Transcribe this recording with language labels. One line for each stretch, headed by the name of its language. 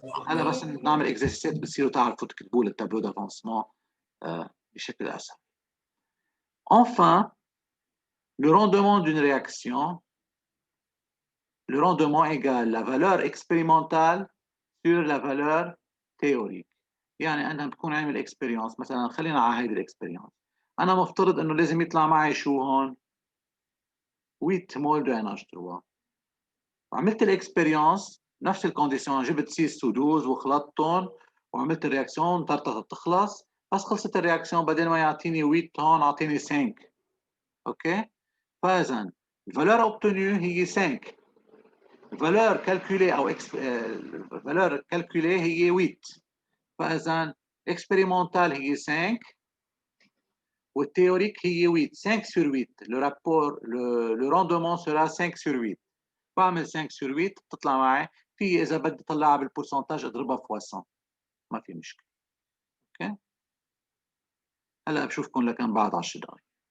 Arabic: هلا بس نعمل اكزرسيسات بتصيروا تعرفوا تكتبوا التابلو دافونسمون بشكل اسهل.
French: Enfin, le rendement d'une réaction, le rendement égale la valeur expérimentale sur la valeur théorique.
Arabic: يعني أنا بكون عامل اكسبيرينس، مثلا خلينا على هيدي الاكسبيرينس، أنا مفترض إنه لازم يطلع معي شو هون 8 مول دو NH3. وعملت الاكسبيرينس نفس الكونديسيون، جبت 6 و12 وخلطتهم وعملت الرياكسيون طرطقت تخلص، بس خلصت الرياكسيون بدل ما يعطيني 8 هون اعطيني 5. اوكي، فاذا الفالور اوبتونيو هي 5، الفالور كالكولي او الفالور كالكولي هي 8، فاذا اكسبيريمونتال هي 5 والتhéorique هي 8.
French: 5 sur 8 le rapport le rendement sera 5 sur 8.
Arabic: بعمل
French: 5 sur 8
Arabic: بتطلع معي، في اذا بدي اطلعها بالبورسنتاج اضربها في 100، ما في مشكله. اوكي، هلا بشوفكم لكن بعد 10 دقائق.